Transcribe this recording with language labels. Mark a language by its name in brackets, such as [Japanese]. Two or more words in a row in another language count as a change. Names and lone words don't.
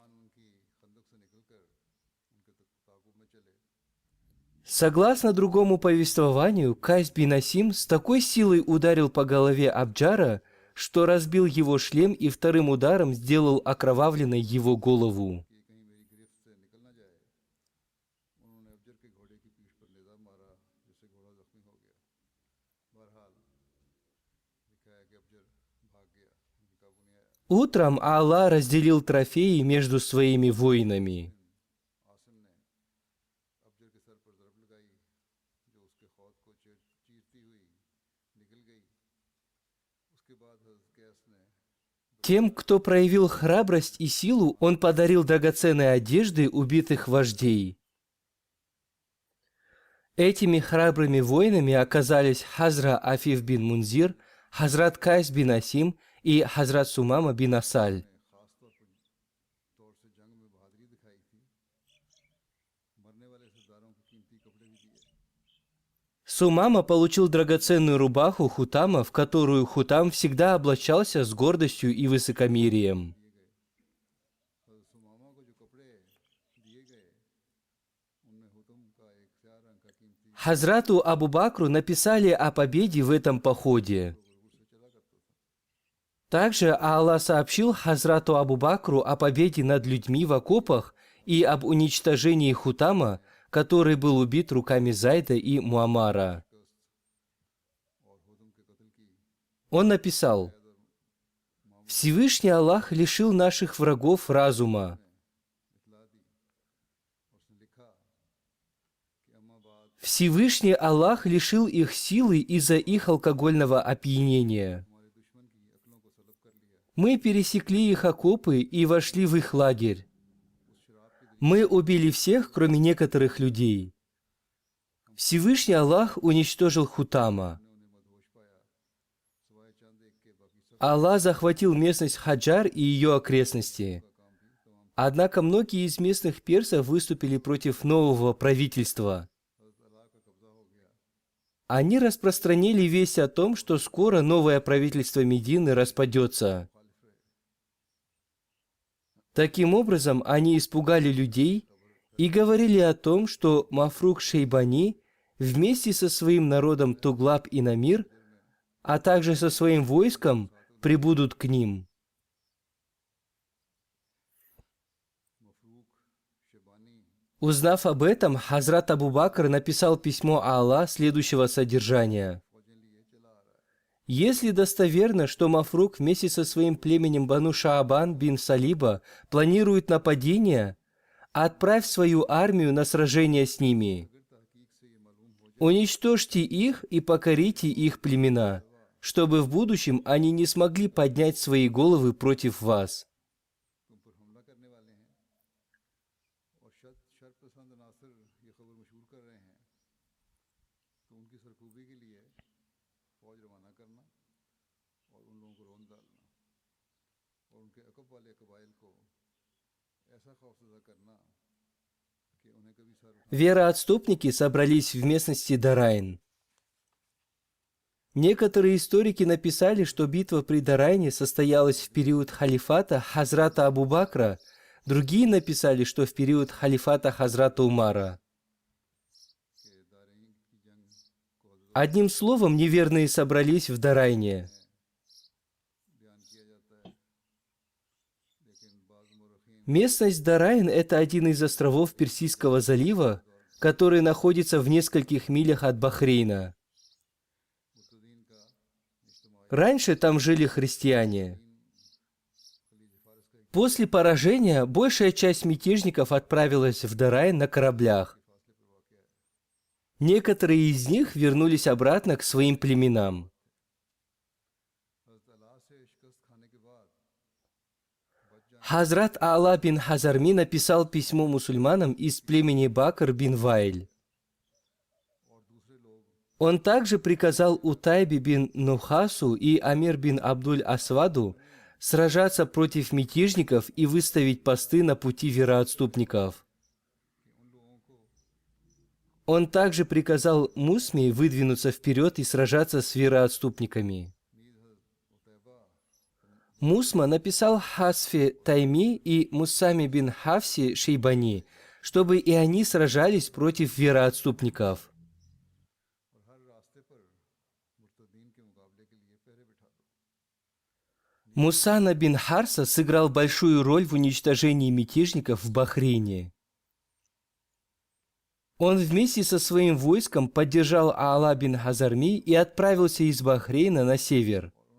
[Russian] Согласно другому повествованию, Кайс бин Асим с такой силой ударил по голове Абджара, что разбил его шлем и вторым ударом сделал окровавленной его голову. [Urdu] افجر کے گھوڑے کی پیٹھ پر نیزہ مارا جس سے گھوڑا زخمی ہو گیا. بہرحال لکھا ہے کہ افجر بھاگ گیا، ان کے قابو نہیں آیا. [Russian] Утром Аллах разделил трофеи между своими воинами. [Urdu] عاصم نے افجر کے سر پر ضرب لگائی جو اس کے خود کو چیرتی ہوئی نکل گئی. اس کے بعد حضرت قیس نے [Russian] Тем, кто проявил храбрость и силу, он подарил драгоценные одежды убитых вождей. Этими храбрыми воинами оказались Хазра Афиф бин Мунзир, Хазрат Кайс бин Асим и Хазрат Сумама бин Асаль. [Urdu] خاص طور سے جنگ میں بہادری دکھائی تھی. مرنے والے سرداروں کو قیمتی کپڑے بھی دیے. [Russian] Сумама получил драгоценную рубаху Хутама, в которую Хутам всегда облачался с гордостью и высокомерием. [Urdu] حضرت ثمامہ کو جو کپڑے دیے گئے ان میں حطم کا ایک سیاہ رنگ کا قیمتی [Russian] Хазрату Абу Бакру написали о победе в этом походе. Также Аллах сообщил Хазрату Абу Бакру о победе над людьми в окопах и об уничтожении Хутама, который был убит руками Зайда и Муаммара. [Urdu] اور حطم کے قتل کی [Russian] Он написал: «Всевышний Аллах лишил наших врагов разума. [Urdu] اطلاع دی اور اس نے لکھا کہ اما بعد [Russian] Всевышний Аллах лишил их силы из-за их алкогольного опьянения. [Urdu] ہمارے دشمن کی عقلوں کو سلب کر لیا. [Russian] Мы пересекли их окопы и вошли в их лагерь. Мы убили всех, кроме некоторых людей. Всевышний Аллах уничтожил Хутама. [Urdu] انہیں مدہوش پایا سوائے چند ایک کے باقی سب [Russian] Аллах захватил местность Хаджар и ее окрестности. Однако многие из местных персов выступили против нового правительства. [Urdu] اللہ کا قبضہ ہو گیا. [Russian] Они распространили весть о том, что скоро новое правительство Медины распадется. Таким образом, они испугали людей и говорили о том, что Мафрук Шейбани вместе со своим народом Туглаб и Намир, а также со своим войском, прибудут к ним. मफरूक शेबानी Узнав об этом, Хазрат Абу Бакр написал письмо Аллах следующего содержания. [Urdu] فوجیں لیے چلا آ رہا ہے. [Russian] Если достоверно, что Мафрук вместе со своим племенем Бану Шаабан бин Салиба планирует нападение, отправь свою армию на сражение с ними. [Urdu] اگر تحقیق سے یہ معلوم ہو جائے [Russian] Уничтожьте их и покорите их племена, чтобы в будущем они не смогли поднять свои головы против вас. [Urdu] تم پر حملہ کرنے والے ہیں اور شر پسند ناصر یہ خبر مشہور کر رہے ہیں تو ان کی سرکوبی کے لیے فوج روانہ کرنا اور ان لوگوں کو رون ڈالنا اور ان کے عقب والے قبائل کو ایسا خوفزدہ کرنا کہ انہیں کبھی سر اٹھا [Russian] Вероотступники собрались в местности Дарайн. Некоторые историки написали, что битва при Дарайне состоялась в период халифата Хазрата Абу Бакра, другие написали, что в период халифата Хазрата Умара. [Urdu] کے دارین کی جنگ کو حضرت [Russian] Одним словом, неверные собрались в Дарайне. [Urdu] بیان کیا جاتا ہے لیکن بعض مؤرخین [Russian] Местность Дарайн – это один из островов Персидского залива, который находится в нескольких милях от Бахрейна. [Urdu] متدین کا اجتماع [Russian] Раньше там жили христиане. [Urdu] خلیج فارس کا [Russian] После поражения большая часть мятежников отправилась в Дарайн на кораблях. [Urdu] فاصلے پر واق ہے. [Russian] Некоторые из них вернулись обратно к своим племенам. [Urdu] حضرت علا سے شکست کھانے کے بعد [Russian] Хазрат Алла бин Хазарми написал письмо мусульманам из племени Бакр бин Вайль. [Urdu] اور دوسرے لوگ [Russian] Он также приказал Утайби бин Нухасу и Амир бин Абдуль Асваду сражаться против мятежников и выставить посты на пути вероотступников. Он также приказал Мусми выдвинуться вперед и сражаться с вероотступниками. Мусма написал Хасфе Тайми и Мусами бин Хафси Шейбани, чтобы и они сражались против вероотступников. [Urdu] اور ہر راستے پر مرتدین کے مقابلے کے لیے پہرے بٹھا دو. [Russian] Мусана бин Харса сыграл большую роль в уничтожении мятежников в Бахрейне. Он вместе со своим войском поддержал Аала бин Хазарми и отправился из Бахрейна на север.